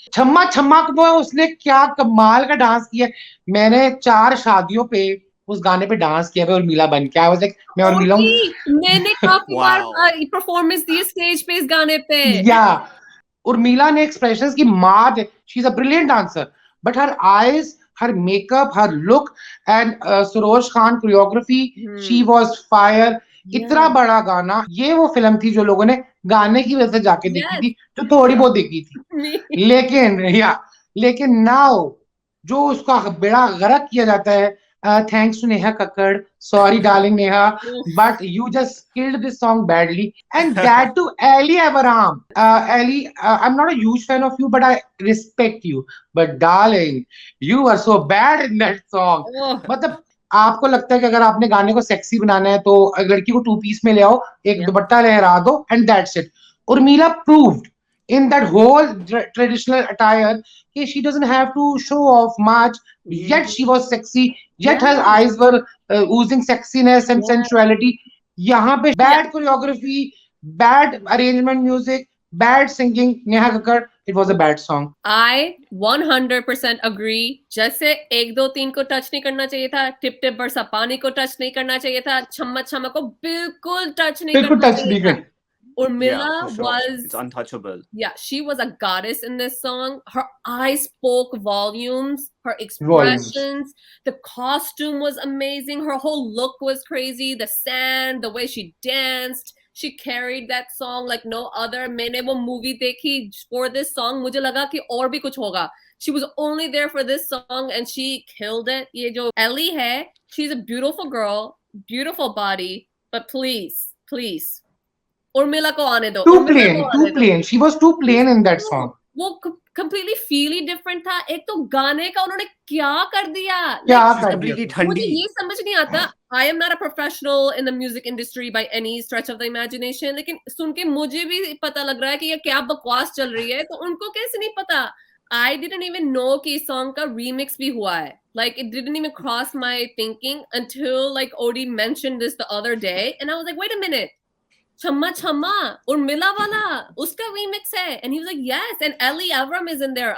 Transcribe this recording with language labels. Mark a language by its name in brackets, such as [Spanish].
[Hindi] छम्मा छम्मा को उसने क्या कमाल का डांस किया. मैंने 4 शादियों पे उस गाने पे डांस किया है उर्मिला बन के. [English] I was like [Hindi] मैं उर्मिला हूं. मैंने काफी बार परफॉर्मेंस दी स्टेज पे इस गाने पे. या उर्मिला ने एक्सप्रेशंस की मार. [English] She is a brilliant dancer, but her eyes, her makeup, her look, and Saroj Khan choreography, she was fire. [Hindi] इतना बड़ा गाना. ये वो फिल्म थी जो लोगों ने गाने की वजह से जाके देखी थी, जो थोड़ी बहुत देखी थी. लेकिन नाउ जो उसका बेड़ा गर्क किया जाता है. [English] Thanks to Neha Kakkad. Sorry, darling Neha, but you just killed this song badly. And that to Ali Abraham. Ali, I'm not a huge fan of you, but I respect you. But darling, you were so bad in that song. [Hindi] मतलब आपको लगता है कि अगर आपने गाने को sexy बनाना है तो लड़की को 2 पीस में ले आओ, एक दुपट्टा लहरा दो, [English] and that's it. Urmila proved in that whole traditional attire she doesn't have to show off much, yet she was sexy, yet her eyes were oozing sexiness and sensuality. [Hindi] यहाँ पे [English] bad choreography, bad arrangement music, bad singing. Neha Kakkad, it was a bad song. I 100% agree. [Hindi] जैसे 1 2 3 को touch नहीं करना चाहिए था, tip tip बरसा पानी को टच नहीं करना चाहिए था, छम्मा छम्मा को बिल्कुल टच नहीं करना चाहिए था. [English] Urmila was, it's untouchable. Yeah, she was a goddess in this song. Her eyes spoke volumes. Her expressions, the costume was amazing. Her whole look was crazy. The sand, the way she danced, she carried that song like no other. [Hindi] मैंने वो movie देखी [English] for this song. [Hindi] मुझे लगा कि और भी कुछ होगा. [English] She was only there for this song and she killed it. [Hindi] ये जो Ellie है, [English] she's a beautiful girl, beautiful body, but please, please. [Hindi] Urmila ko aane do. [English] Too plain. She was too plain in that song. वो completely feely different था. [Hindi] एक तो गाने का उन्होंने क्या कर दिया. मुझे ये समझ नहीं आता. [English] I am not a professional in the music industry by any stretch of the imagination. [Hindi] लेकिन सुन के मुझे भी पता लग रहा है कि ये क्या बकवास चल रही है. तो उनको कैसे नहीं पता. [English] I didn't even know [Hindi] कि इस song का remix भी हुआ है. [English] Like it didn't even cross my thinking until like Odie mentioned this the other day, and I was like, wait a minute. Chamma Chamma, [Hindi] Urmila wala, uska remix hai. [English] And he was like, yes. And Ellie Avram is in there.